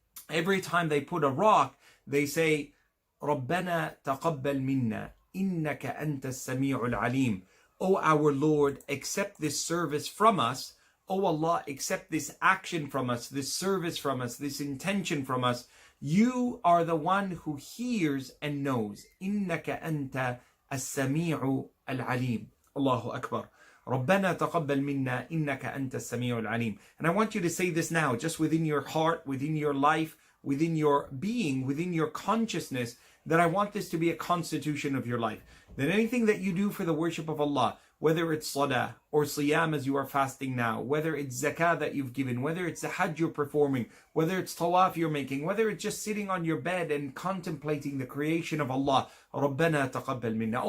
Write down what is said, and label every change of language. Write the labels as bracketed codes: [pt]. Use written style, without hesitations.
[en] Every time they put a rock, they say, [ar] رَبَّنَا تَقَبَّلْ مِنَّا إِنَّكَ أَنْتَ السَّمِيعُ الْعَلِيمُ. [en] O our Lord, accept this service from us. O Allah, accept this action from us, this service from us, this intention from us. You are the one who hears and knows. إِنَّكَ أَنْتَ السميع العليم. Allahu Akbar. [ar] ربنا تقبل منا إنك أنت السميع العليم. [en] And I want you to say this now, just within your heart, within your life, within your being, within your consciousness, that I want this to be a constitution of your life. That anything that you do for the worship of Allah, whether it's salah or siyam as you are fasting now, whether it's zakah that you've given, whether it's the hajj you're performing, whether it's tawaf you're making, whether it's just sitting on your bed and contemplating the creation of Allah, [ar] رَبَّنَا تَقَبَّلْ مِنَّا.